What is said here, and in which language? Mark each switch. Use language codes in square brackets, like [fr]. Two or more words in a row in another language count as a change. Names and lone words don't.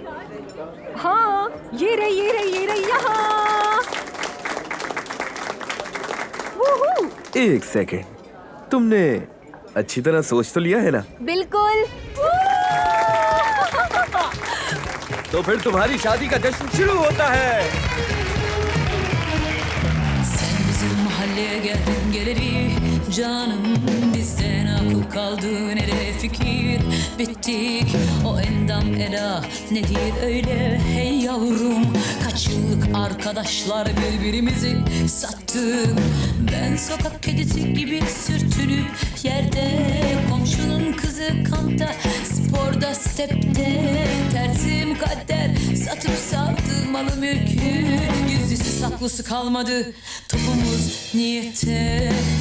[hi] हाँ, ये रही यहाँ। वूहू! एक सेकेंड, तुमने अच्छी तरह सोच तो लिया है ना? बिल्कुल। तो फिर तुम्हारी शादी का जश्न शुरू होता है। [tr] Sen bizim mahalleye geldin geleli canım, bizden akıl kaldı nereye fikir, bittik o endam eda nedir öyle hey yavrum, kaç yıllık arkadaşlar birbirimizi sattık, ben sokak kedisi gibi sürtünüp yerde, komşunun kızı kampta sporda stepte, tersim kader satıp savdı malı mülkü, gizlisi saklısı kalmadı topumuz niyete.